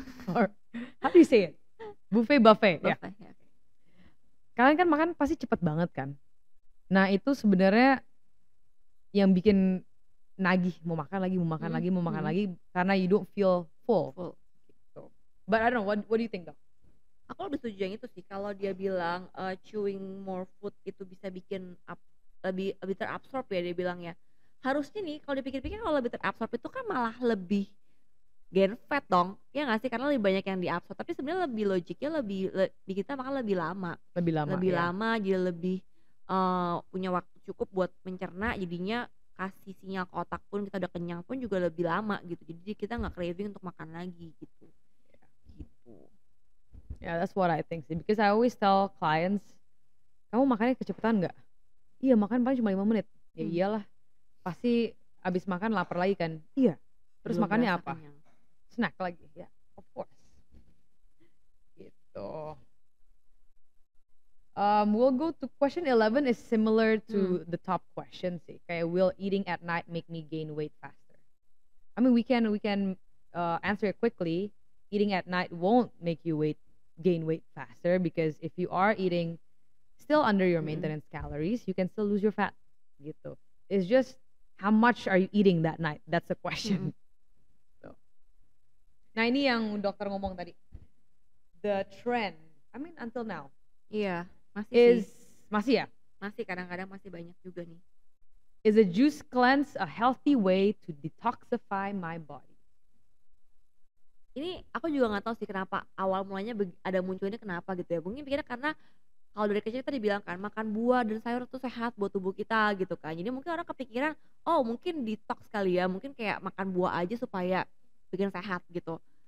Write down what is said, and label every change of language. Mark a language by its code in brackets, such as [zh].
[en] Or how do you say it? Buffet ya. [id] Ya. Kalian kan makan pasti cepet banget kan. Nah itu sebenarnya yang bikin nagih, mau makan lagi karena [en] you don't feel full. [id] Gitu. [en] But I don't know, what do you think, Dok? [id] Aku lebih setuju yang itu sih. Kalau dia bilang [en] chewing more food [id] itu bisa bikin lebih terabsorb ya, dia bilang ya. Harusnya nih kalau dipikir-pikir kalau lebih terabsorb itu kan malah lebih [en] gain fat [id] dong. Ya nggak sih, karena lebih banyak yang diabsorb. Tapi sebenarnya lebih logiknya kita makan lebih lama. Lebih ya. lama, jadi lebih punya waktu cukup buat mencerna, jadinya kasih sinyal ke otak pun kita udah kenyang pun juga lebih lama gitu. Jadi kita nggak craving untuk makan lagi gitu. Gitu. [en] Yeah, that's what I think sih. Because I always tell clients, [id] kamu makannya kecepatan nggak? Iya, makan paling cuma 5 menit. Ya iyalah, pasti abis makan lapar lagi kan? Iya. Terus Belum makannya berasa apa? kenyang. Snack lagi, ya, [en] of course. [id] Gitu. [en] We'll go to question 11 is similar to the top question sih. [id] Kayak, [en] will eating at night make me gain weight faster? I mean, we can answer it quickly. Eating at night won't make you gain weight faster because if you are eating still under your maintenance calories, you can still lose your fat. Gitu. It's just how much are you eating that night? That's the question. So. [id] Nah ini yang dokter ngomong tadi. [en] the trend, I mean until now, [id] Iya, masih [en] is [id] sih. masih ya? Masih kadang-kadang masih banyak juga nih. [en] Is a juice cleanse a healthy way to detoxify my body? [id] Ini aku juga nggak tahu sih kenapa awal mulanya ada munculnya kenapa gitu ya. Mungkin pikirnya karena kalau dari kecil kita dibilang kan makan buah dan sayur tuh sehat buat tubuh kita gitu kan. Jadi mungkin orang kepikiran, oh mungkin detox kali ya, mungkin kayak makan buah aja supaya bikin sehat gitu.